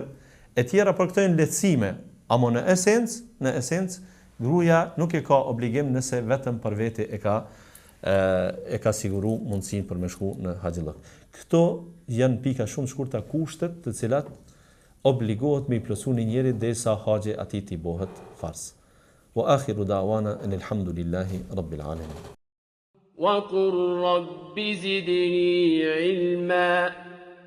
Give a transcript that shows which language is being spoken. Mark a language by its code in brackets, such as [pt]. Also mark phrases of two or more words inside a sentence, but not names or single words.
[sq] E tjera për këto janë lehtësime. Amo në esencë, gruaja nuk e ka obligim nëse vetëm për veti e ka e ka siguru mundësinë për me shku në haxhillok. Këto janë pika shumë shkurta kushtet të cilat obligohet me i plotësu një njeri derisa haxhi atij t'i bëhet farz. [ar] وآخر دعوانا الحمد لله رب العالمين. وقل رب زدني علما